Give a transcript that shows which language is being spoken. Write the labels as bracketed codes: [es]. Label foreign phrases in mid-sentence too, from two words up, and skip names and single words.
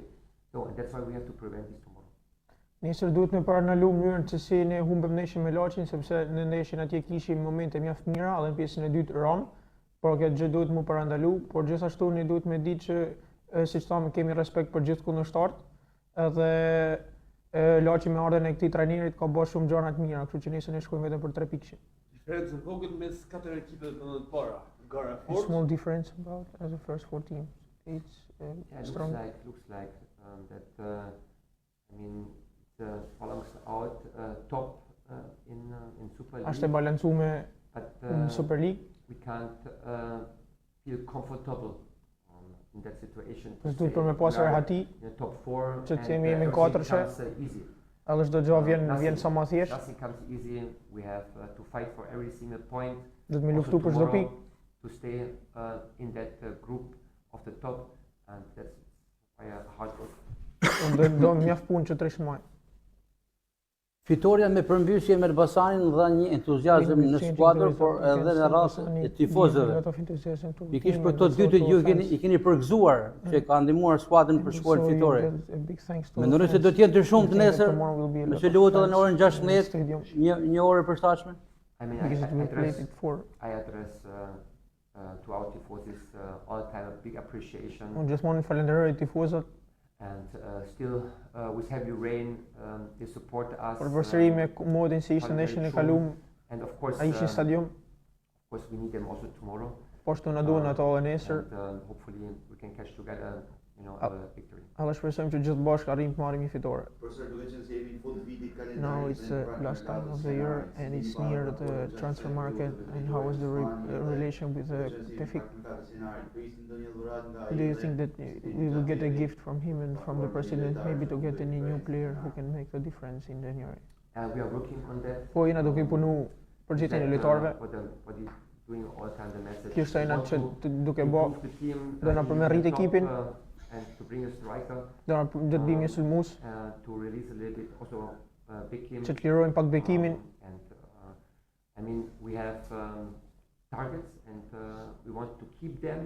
[en] So, and that's why we have to prevent this tomorrow. [sq] Nesër duhet me paranalu mënyrën se si ne humbëm neshjen me Laçin, sepse në neshjen atje kishim momente mjaft mira, edhe në pjesën e dytë ram, por këtë gjë duhet mu parandalu, por gjithashtu ne duhet me ditë që siç thamë kemi respekt për gjithë kundërshtarët, edhe Laçi me ardhen e këtij trajnerit ka bërë shumë gjëra të mira, kështu që nesër ne shkojmë vetëm për 3 pikë. Diferencë e vogël mes 4 ekipeve të para. Gara e [en] A [sq] fortë. [en] small difference about as the first 4 teams. It's strong. Looks like that. I mean, it balances out top in Super League. [sq] Është e balancuar [en] But [sq] në Super League. [en] we can't feel comfortable in that situation. [sq] Duhet për me pas rehati, [en] In the top 4, [sq] që [en] and [sq] të jemi në [en] everything [sq] katërshe. [en] comes easy. [sq] edhe çdo gjë vjen sa më thjesht. [en] Nothing comes easy. We have to fight for every single point. [sq] Do të më [en] Also [sq] luftu për çdo [en] tomorrow, [sq] pikë. [en] to stay in that group of the top, and that's why hard work. [sq] Do mjaft punë që të rishmoj. Fitoria me përmbysje me Elbasanin dha një entuziazëm në skuadër, por edhe në rast e tifozëve. Pikërisht për këto dy të ju i keni përgëzuar që ka ndihmuar skuadrën për shkuar fitore. Mendoni se do të jenë të shumtë nesër, nëse luhet edhe në orën 16, një orë e përshtatshme? [en] I mean, I address to our tifosis all the time a big appreciation. [sq] Unë gjithmonë falenderoj tifozët. [en] And still with heavy rain, they support us. [sq] Për përsëri me modin si ishte neshën e kaluam, [en] And of course, [sq] ai ishin në stadium, [en] of course, we need them also tomorrow. [sq] po ashtu na duan ato edhe nesër. [en] And hopefully we can catch together, a victory. [sq] Edhe shpresojmë që gjithë bashkë arrijmë të marrim një fitore. [en] Now it's the last time of the year and it's near the transfer market, and how is the relation with the Tefik? Do you think that we will get a gift from him and from the president, maybe to get any new player who can make the difference in January? We are working on that. [sq] Po jena duke punu për gjithë e lojtarëve. [en] What he's doing all the time, the message. [sq] Kjo është ajna që duke bë, [en] Improve the team, [sq] do na përmerrit ekipin. [en] and to bring a striker. [sq] Do të bëjmë një sulmues [en] To release a little bit also Bekim. [sq] që të lirojmë pak bekimin. [en] And I mean we have targets and we want to keep them